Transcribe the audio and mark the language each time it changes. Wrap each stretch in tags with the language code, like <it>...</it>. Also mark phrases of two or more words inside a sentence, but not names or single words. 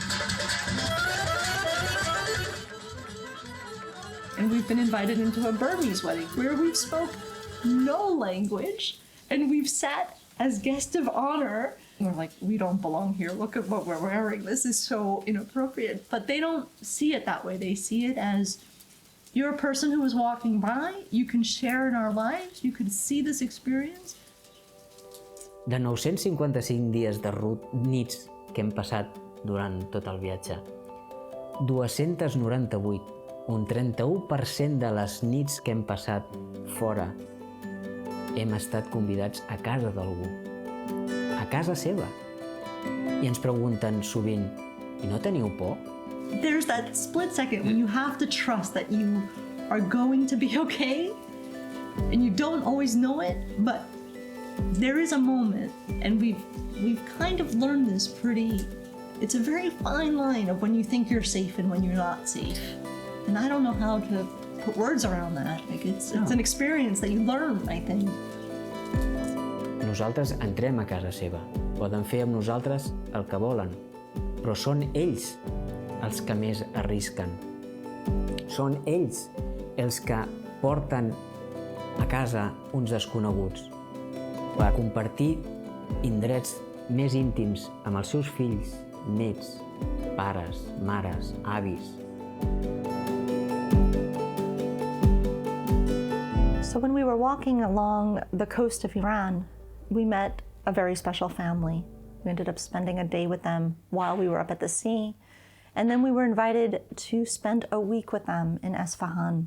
<en>And we've been invited into a Burmese wedding where we've spoke no language and we've sat as guest of honor. And we're like, we don't belong here. Look at what we're wearing. This is so inappropriate. But they don't see it that way. They see it as you're a person who was walking by. You can share in our lives. You can see this experience.</en> <ca>De 955 dies de nits que hem passat durant tot el viatge, 298, un 31% de les nits que hem passat fora, hem estat convidats a casa d'algú, a casa seva. I ens pregunten sovint, i no teniu por?</ca> <en>There's that split second when you have to trust that you are going to be okay, and you don't always know it, but there is a moment, and we've kind of learned this it's a very fine line of when you think you're safe and when you're not safe. And I don't know how to put words around that. Like it's an experience that you learn, I think.</en> <ca>Nosaltres entrem a casa seva. Poden fer amb nosaltres el que volen, però són ells els que més arrisquen. Són ells els que porten a casa uns desconeguts per compartir indrets més íntims amb els seus fills, nets, pares, mares, avis.</ca> <en>So when we were walking along the coast of Iran, we met a very special family. We ended up spending a day with them while we were up at the sea. And then we were invited to spend a week with them in Isfahan.</en>